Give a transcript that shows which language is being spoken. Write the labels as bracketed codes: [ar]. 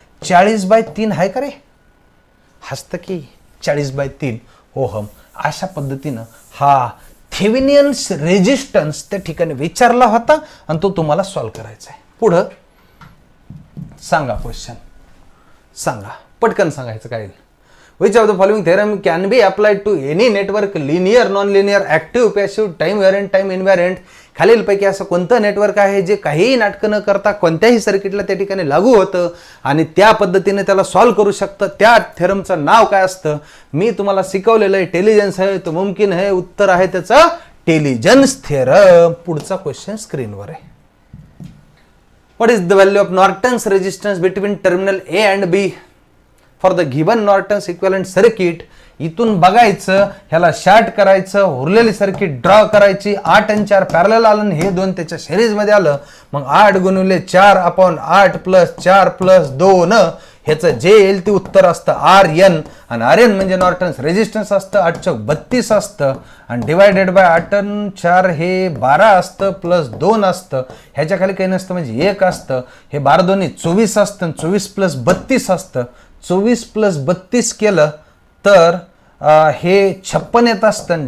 [mr] 40/3 आहे का रे? हसतं की 40/3 ओहम. अशा पद्धतीनं हा थेवेनियन्स रेजिस्टन्स त्या ठिकाणी विचारला होता आणि तो तुम्हाला सॉल्व्ह करायचा आहे. पुढं सांगा क्वेश्चन, सांगा पटकन सांगायचं काय. [en] Which of the following theorem can be applied to any network, linear, non-linear, active, passive, time variant, time invariant? [mr] खालीलपैकी असं कोणतं नेटवर्क आहे जे काहीही नाटकं न करता कोणत्याही सर्किटला त्या ठिकाणी लागू होतं आणि त्या पद्धतीने त्याला सॉल्व्ह करू शकतं? त्या थेरमचं नाव काय असतं? मी तुम्हाला शिकवलेलं आहे. टेलिजन्स आहे तो मुमकिन आहे. उत्तर आहे त्याचं टेलिजन्स थेरम. पुढचा क्वेश्चन स्क्रीनवर आहे. [en] What is the value of Norton's resistance between terminal A and B for the given Norton's equivalent circuit? [mr] इथून बघायचं, ह्याला शॉर्ट करायचं, उरलेली सर्किट ड्रॉ करायची. 8 आणि 4 पॅरलल आलं, हे 2 त्याच्या सिरीजमध्ये आलं. मग 8 गुणिले 4 अपॉन 8 प्लस 4 प्लस 2. ह्याचं जे येईल ते उत्तर असतं RN. आणि RN म्हणजे नॉर्टन्स रेजिस्टन्स असतं. 8 चौक 32 असतं आणि डिवायडेड बाय 8 आणि 4 हे 12 असतं, प्लस 2 असतं. ह्याच्या खाली काही नसतं म्हणजे 1 असतं. हे 12 दोन्ही 24 असतं. 24 प्लस 32 असतं. 24 प्लस 32 केलं तर हे 56 येत असतं.